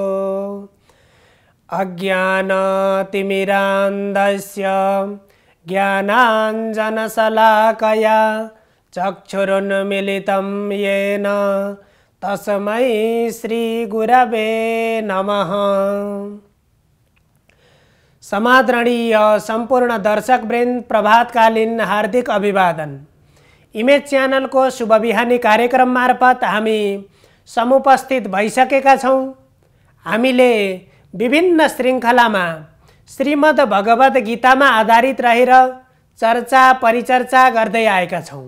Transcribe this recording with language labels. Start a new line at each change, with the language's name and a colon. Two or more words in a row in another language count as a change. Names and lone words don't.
Sanskrit: अज्ञानतिमिरान्धस्य ज्ञानाञ्जनशलाकया चक्षुरुन्मीलितं येन तस्मै श्रीगुरवे नमः।
Nepali: समादरणीय संपूर्ण दर्शकवृन्द प्रभातकालीन हार्दिक अभिवादन। इमेज च्यानल को शुभ बिहानी कार्यक्रम मार्फत हामी समुपस्थित भइसकेका छौं। हामीले विभिन्न श्रृङ्खलामा श्रीमद् भगवद गीतामा आधारित रहेर चर्चा परिचर्चा गर्दै आएका छौं।